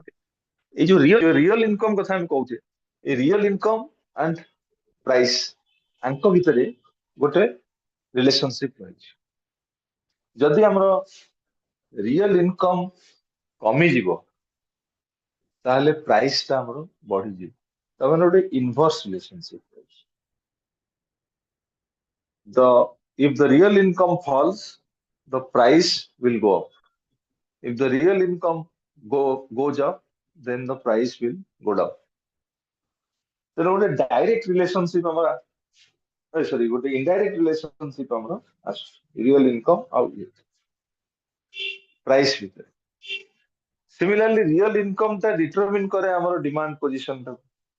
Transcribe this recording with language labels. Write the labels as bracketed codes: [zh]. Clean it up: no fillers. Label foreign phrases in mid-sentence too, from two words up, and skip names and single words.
[or] এই ଯୋଉ [en] real income [or] କଥା ଆମେ କହୁଛେ, ଏ [en] real income and price [or] ଆଙ୍କ ଭିତରେ ଗୋଟେ ରିଲେସନସିପ ରହିଛି। ଯଦି ଆମର [en] real income [or] କମିଯିବ ତାହେଲେ ପ୍ରାଇସ୍ ଟା ଆମର ବଢିଯିବ, ତାମାନେ ଗୋଟେ [en] inverse relationship [or] ରହିଛି। [en] if the real income falls, the price will go up। if the real income goes up, then the price will go down। [or] ତେଣୁ ଗୋଟେ [en] direct relationship [or] ଆମର ସରି ଗୋଟେ [en] indirect relationship [or] ଆମର ଆସୁଛି [en] real income [or] ଆଉ ପ୍ରାଇସ୍ ଭିତରେ। [en] similarly real income [or] ଟା ଡିଟରମିନ କରେ ଆମର [en] demand position [or] ଟାକୁ।